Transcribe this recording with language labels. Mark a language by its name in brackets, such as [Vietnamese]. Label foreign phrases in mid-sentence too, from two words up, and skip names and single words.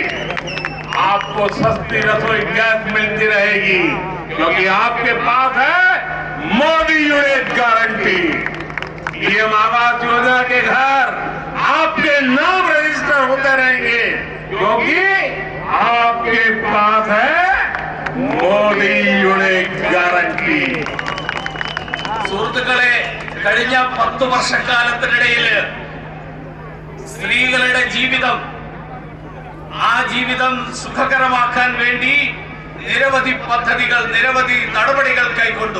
[Hindi] आपको सस्ती रसोई गैस मिलती रहेगी, क्योंकि आपके पास है मोदी उड़े गारंटी। पीएम आवास योजना के घर आपके नाम रजिस्टर होते रहेंगे, क्योंकि आपके पास है मोदी उड़े गारंटी। [Malayalam] സുഹൃത്തുക്കളെ, കഴിഞ്ഞ 10 വർഷക്കാലത്തിനിടയിൽ സ്ത്രീകളുടെ ജീവിതം, ആ ജീവിതം സുഖകരമാക്കാൻ വേണ്ടി നിരവധി പദ്ധതികൾ, നിരവധി നടപടികൾ കൈക്കൊണ്ടു.